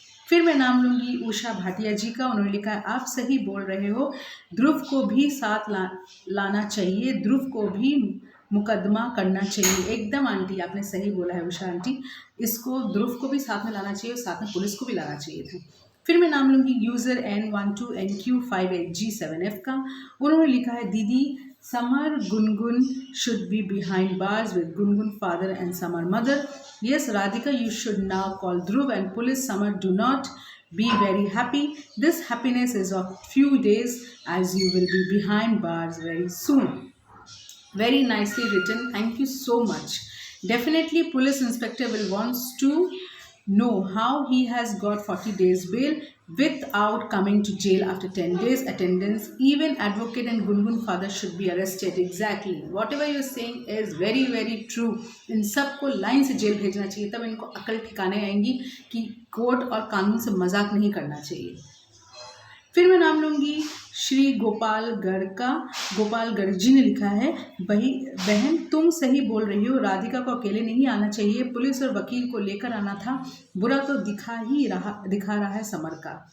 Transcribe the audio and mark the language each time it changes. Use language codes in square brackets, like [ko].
[hi] फिर मैं नाम लूँगी उषा भाटिया जी का। उन्होंने लिखा है आप सही बोल रहे हो, ध्रुव को भी साथ लाना चाहिए, ध्रुव को भी मुकदमा करना चाहिए। एकदम आंटी, आपने सही बोला है उषा आंटी, इसको ध्रुव को भी साथ में लाना चाहिए और साथ में पुलिस को भी लाना चाहिए था। फिर मैं नाम लूँगी यूज़र N12NQ58G7F का। उन्होंने लिखा है दीदी [en] Samar Gungun should be behind bars with Gungun father and Samar mother. Yes, Radhika, you should now call Dhruv and police. Samar, do not be very happy. This happiness is of few days as you will be behind bars very soon. Very nicely written. Thank you so much. Definitely, police inspector will wants to know how he has got 40 days bail without coming to jail after 10 days attendance. Even advocate and Gungun father should be arrested. Exactly. Whatever you are saying is very very true. [hi] इन सबको line से jail भेजना चाहिए, तब इनको अकल ठिकाने आएंगी कि कोर्ट और कानून से मजाक नहीं करना चाहिए। फिर मैं नाम लूँगी श्री गोपालगढ़ का। गोपालगढ़ जी ने लिखा है बहन तुम सही बोल रही हो, राधिका को अकेले नहीं आना चाहिए, पुलिस और वकील को लेकर आना था, बुरा तो दिखा रहा है समर का।